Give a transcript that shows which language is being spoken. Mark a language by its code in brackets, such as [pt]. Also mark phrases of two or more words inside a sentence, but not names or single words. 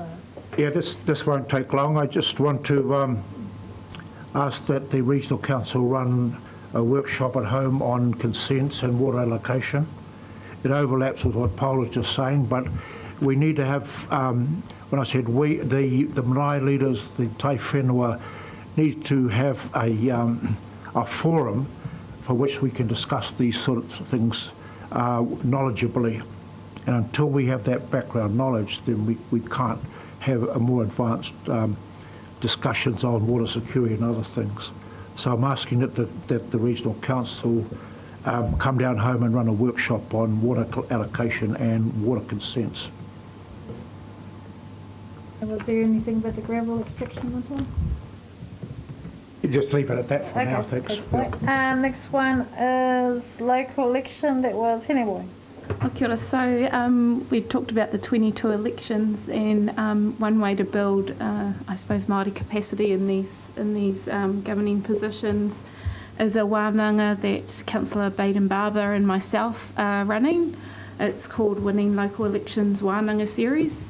[en] Yeah, this won't take long. I just want to ask that the Regional Council run a workshop at home on consents and water allocation. It overlaps with what Paul was just saying, but we need to have, when I said we, the marae leaders, the [mi] tai whenua, [en] need to have a forum for which we can discuss these sort of things knowledgeably. And until we have that background knowledge, then we can't have a more advanced discussions on water security and other things. So I'm asking that the Regional Council come down home and run a workshop on water allocation and water consents. And was there anything about the gravel extraction at all? You just leave it at that for now, thanks. Good point. Next one is local election, that was Heneboy. [mi] Kia ora. [en] So we talked about the 22 elections, and one way to build, I suppose, Māori capacity in these governing positions is a wānanga that Councillor Baden-Barber and myself are running. It's called Winning Local Elections Wānanga Series.